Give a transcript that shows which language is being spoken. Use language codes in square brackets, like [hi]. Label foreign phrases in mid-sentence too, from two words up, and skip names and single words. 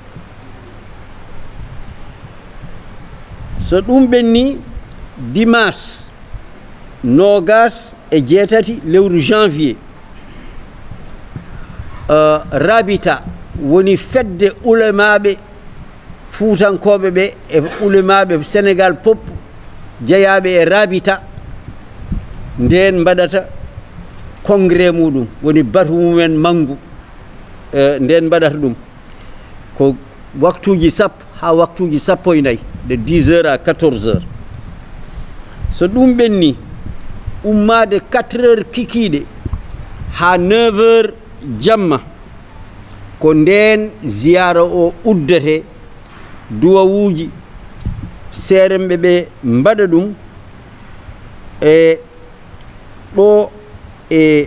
[ff] so ɗum ɓenni dimanche nogas e jeetati lewru janvier rabita woni fedde ulemaɓe fuutankoɓe ɓe e ulemaɓe Sénégal pop jeeyaɓe e rabita nden mbaɗata congrès muɗum woni batu mumen mangu nden mbaɗata ɗum ko waktuji 10 ha waktuji 14 [fr] de 10h à 14h [ff] so ɗum ɓenni ummade 4h kikiɗe ha 9h jamma ko nden ziyara o uddate duwawuji seeremɓe ɓe mbaɗa ɗum e ɗo e